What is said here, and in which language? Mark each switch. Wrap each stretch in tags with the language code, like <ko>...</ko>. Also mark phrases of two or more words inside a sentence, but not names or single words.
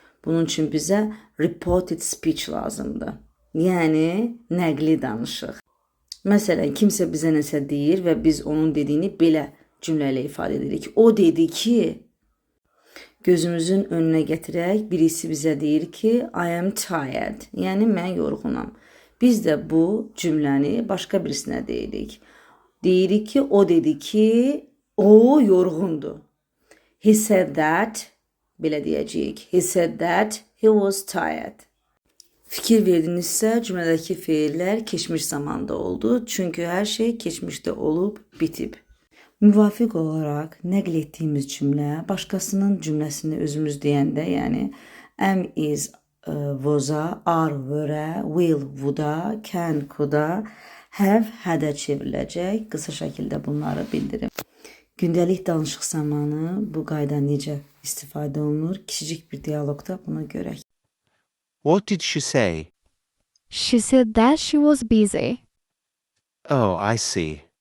<az>Bunun üçün bizə</az> <en>reported speech</en> <az>lazımdır. Yəni, nəqli danışıq. Məsələn, kimsə bizə nəsə deyir və biz onun dediyini belə cümlə ilə ifadə edirik. O dedi ki, gözümüzün önünə gətirək, birisi bizə deyir ki,</az> <en>"I am tired",</en> <az>yəni mən yorğunam. Biz də bu cümləni başqa birisinə deyirik. Deyirik ki, o dedi ki, o yorğundur.</az> <en>He said that,</en> <az>belə deyəcəyik.</az> <en>He said that he was tired.</en> <az>Fikir verdinizsə, cümlədəki feillər keçmiş zamanda oldu. Çünki hər şey keçmişdə olub, bitib. Müvafiq olaraq nəql etdiyimiz cümlə, başqasının cümləsini özümüz deyəndə, yəni</az> <en>am, is, e, was-a, are, were-ə, will, would-a, can, could-a, have,</en> <az>had-ə çevriləcək. Qısa şəkildə bunları bildirim. Gündəlik danışıq zamanı bu qayda necə istifadə olunur? Kiçicik bir dialoqda bunu görək.</az> <en>What did she say? She said that she was busy. Oh, I see.</en>